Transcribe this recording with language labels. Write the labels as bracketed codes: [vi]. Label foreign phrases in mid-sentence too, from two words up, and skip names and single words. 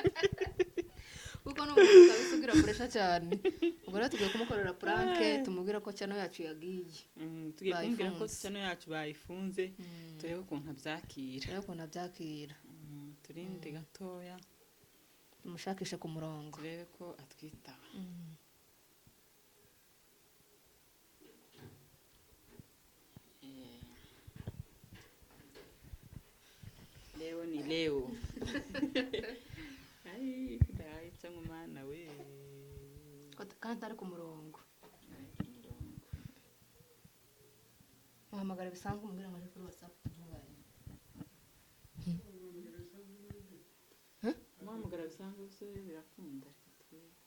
[rw] kuko n'umuntu kabisa ugira pressure cyane. Ubwo rero tugiye kumukorera prank tumubwira ko channel yacu yagiye. tugiye kumubwira ko channel yacu bayifunze turebe ukuntu abyakira. Turinde gatoya tumushakishe ku murongo turebe ko atwitaba. [sw] Leo ni leo. Ai, [rw] ndaitsa ngumana we. Kandi ari ku murongo. Muhamagara bisanzwe umubwira ngo kuri WhatsApp tuvugane. Muhamagara bisanzwe se birakunda twe.